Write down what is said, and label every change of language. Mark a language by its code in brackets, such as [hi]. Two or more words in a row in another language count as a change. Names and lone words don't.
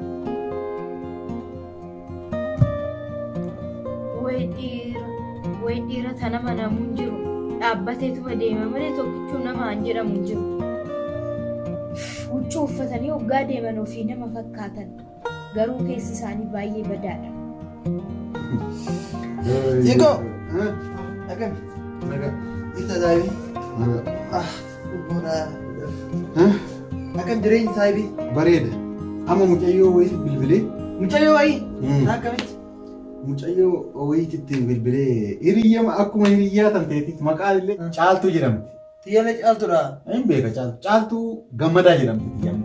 [om] Wayi dhiira tana manamu hin jiru dhaabbateetuma deema malee tokkichuu nama hin jedhamu hin jiru. Huccuu uffatanii hoggaa deeman ofii nama fakkaatan garuu keessi isaanii baay'ee badaadha. Iko, akan, kita sahibi, akan jireenya sahibi. Bareeda. Amma mucayyoo wayii bilbilee. Mucayyoo wayii. Akkamitti? Mucayyoo wayiitti bilbilee hiriyyama akkuma hiriyyaa tanteetiif maqaan illee caaltuu jedhamti. Xiyyaala caaltuudha. Hin beeka caaltuu. Caaltuu gammadaa jedhamti xiyyamu.